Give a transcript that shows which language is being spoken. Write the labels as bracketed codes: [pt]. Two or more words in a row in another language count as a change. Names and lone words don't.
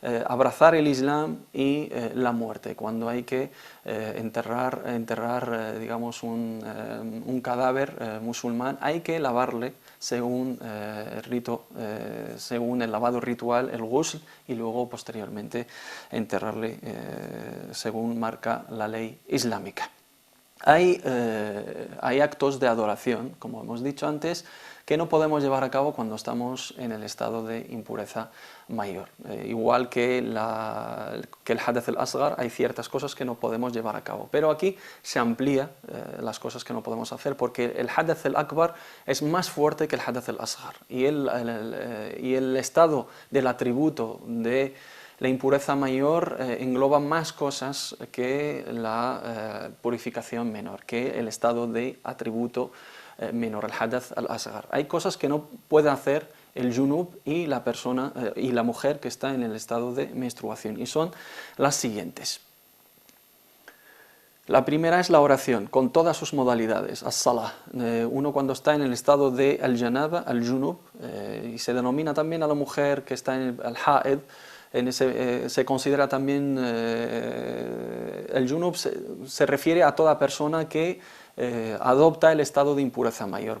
[es] abrazar el Islam y la muerte, cuando hay que enterrar digamos un cadáver musulmán, hay que lavarle según según el lavado ritual, el ghusl, y luego posteriormente enterrarle según marca la ley islámica. Hay actos de adoración, como hemos dicho antes, que no podemos llevar a cabo cuando estamos en el estado de impureza mayor. Igual que el [ar] الحدث الأصغر, [es] hay ciertas cosas que no podemos llevar a cabo, pero aquí se amplía las cosas que no podemos hacer, porque el [ar] الحدث الأكبر [es] es más fuerte que el [ar] الحدث الأصغر, [es] y el estado del atributo de la impureza mayor engloba más cosas que la purificación menor, que el estado de atributo menor, el [ar] الحدث الأصغر. [es] Hay cosas que no puede hacer el junub y la persona y la mujer que está en el estado de menstruación, y son las siguientes. La primera es la oración, con todas sus modalidades, as-salah. Uno cuando está en el estado de [ar] الجنابة، الجنب, [es] y se denomina también a la mujer que está en el haid, se considera también el junub, se refiere a toda persona que adopta el estado de impureza mayor.